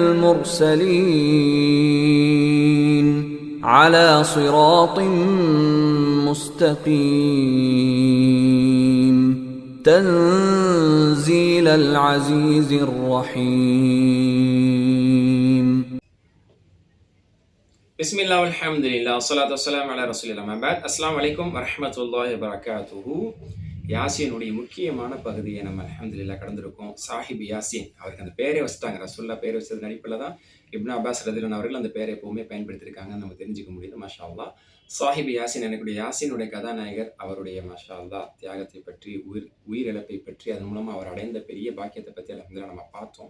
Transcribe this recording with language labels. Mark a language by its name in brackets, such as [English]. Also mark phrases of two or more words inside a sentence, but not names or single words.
[Arabic] المرسلين على صراط مستقيم تنزيل العزيز الرحيم بسم الله والحمد لله والصلاة والسلام على رسول الله ما بعد السلام عليكم ورحمة الله وبركاته. [Tamil] யாசீனுடைய முக்கியமான பகுதியை நம்ம அல்ஹம்துலில்லாஹ் கடந்திருக்கோம். சாஹிப் யாசீன் அவருக்கு அந்த பேரை வச்சுட்டாங்க. ரசூலுல்லாஹ் பேரை வச்சது நடிப்பில் தான் இப்னு அப்பாஸ் ரலியல்லாஹு அவர்கள் அந்த பேரை எப்பவுமே பயன்படுத்தியிருக்காங்கன்னு நம்ம தெரிஞ்சுக்க முடியுது. [Arabic] ما شاء الله. [Tamil] சாஹிப் யாசீன் எனக்குடைய யாசீனுடைய கதாநாயகர் அவருடைய [Arabic] ما شاء الله [Tamil] தியாகத்தை பற்றி உயிரிழப்பை பற்றி அதன் மூலமாக அவர் அடைந்த பெரிய பாக்கியத்தை பற்றி அல்ஹம்துலில்லாஹ் நம்ம பார்த்தோம்.